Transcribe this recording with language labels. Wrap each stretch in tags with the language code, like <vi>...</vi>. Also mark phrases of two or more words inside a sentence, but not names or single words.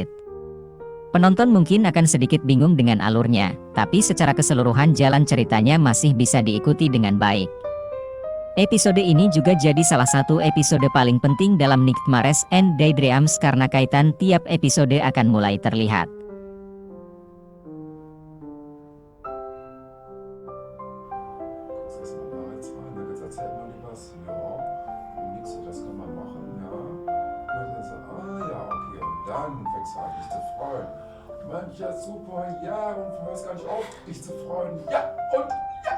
<id>Penonton mungkin akan sedikit bingung dengan alurnya, tapi secara keseluruhan jalan ceritanya masih bisa diikuti dengan baik. Episode ini juga jadi salah satu episode paling penting dalam Nightmares and Daydreams karena kaitan tiap episode akan mulai terlihat.</id> <de>Erzählt man dir was? Ja, nix, das kann man machen, ja. Und dann so, ja, okay, und dann fängst du an, dich zu freuen. Mensch, ja, super, ja, und du hörst gar nicht auf, dich zu freuen.</de>